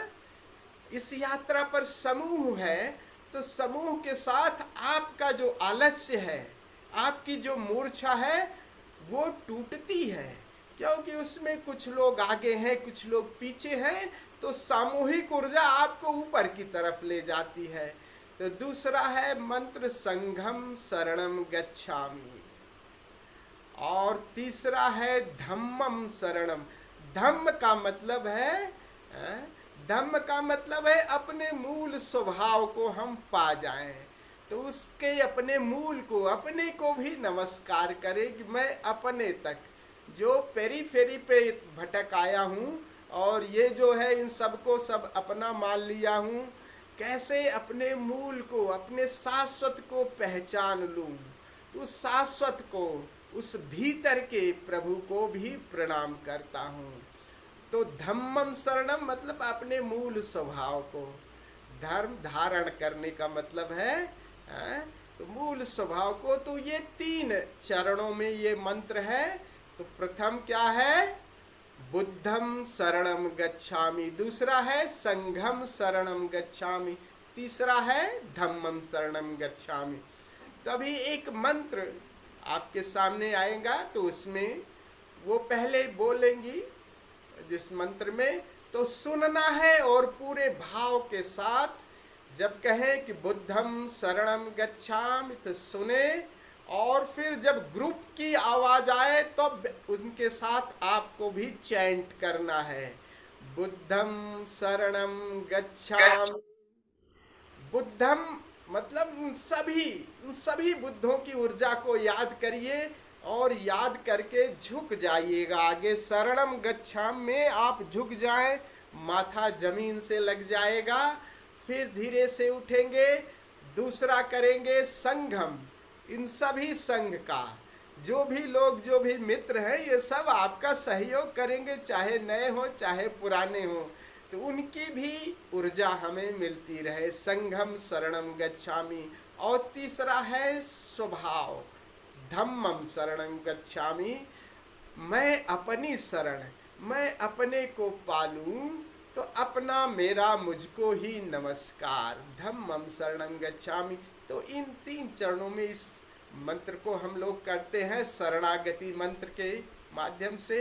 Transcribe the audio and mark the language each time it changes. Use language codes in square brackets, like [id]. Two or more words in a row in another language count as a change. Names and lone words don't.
[hi] इस यात्रा पर समूह है, तो समूह के साथ आपका जो आलस्य है, आपकी जो मूर्छा है, वो टूटती है, क्योंकि उसमें कुछ लोग आगे हैं, कुछ लोग पीछे हैं। तो सामूहिक ऊर्जा आपको ऊपर की तरफ ले जाती है। तो दूसरा है मंत्र [pi] संघम शरणम गच्छामि। [hi] और तीसरा है [pi] धम्मम शरणम। [hi] धम्म का मतलब है अपने मूल स्वभाव को हम पा जाएं। तो उसके अपने मूल को, अपने को भी नमस्कार करें कि मैं अपने तक जो पेरीफेरी पे भटक आया हूँ और ये जो है इन सबको सब अपना मान लिया हूँ, कैसे अपने मूल को, अपने शाश्वत को पहचान लूँ। तो उस शाश्वत को, उस भीतर के प्रभु को भी प्रणाम करता हूँ। तो [pi] धम्मम शरणम [hi] मतलब अपने मूल स्वभाव को, धर्म धारण करने का मतलब है तो मूल स्वभाव को। तो ये 3 चरणों में ये मंत्र है। तो प्रथम क्या है? [pi] बुद्धम शरणम गच्छामि, [hi] दूसरा है [pi] संघम शरणम गच्छामि, [hi] तीसरा है [pi] धम्मम शरणम गच्छामि। [hi] तभी एक मंत्र आपके सामने आएगा, तो उसमें वो पहले बोलेंगी जिस मंत्र में, तो सुनना है और पूरे भाव के साथ जब कहें कि [pi] बुद्धम शरणम गच्छामि [hi] तो सुने, और फिर जब ग्रुप की आवाज आए तो उनके साथ आपको भी चैंट करना है, [pi] बुद्धम शरणम गच्छामि। [hi] बुद्धम मतलब उन सभी बुद्धों की ऊर्जा को याद करिए और याद करके झुक जाइएगा आगे। [pi] शरणम गच्छामि [hi] में आप झुक जाएं, माथा जमीन से लग जाएगा, फिर धीरे से उठेंगे। दूसरा करेंगे संघम, इन सभी संघ का जो भी लोग, जो भी मित्र हैं, ये सब आपका सहयोग करेंगे, चाहे नए हो चाहे पुराने हो, तो उनकी भी ऊर्जा हमें मिलती रहे। [pi] संघम शरणम गच्छामि। [hi] और तीसरा है स्वभाव, [pi] धम्मम शरणम गच्छामि, [hi] मैं अपनी शरण, मैं अपने को पालूं तो अपना मेरा मुझको ही नमस्कार, [pi] धम्मम शरणम गच्छामि। [hi] तो इन 3 चरणों में इस मंत्र को हम लोग करते हैं शरणागति मंत्र के माध्यम से।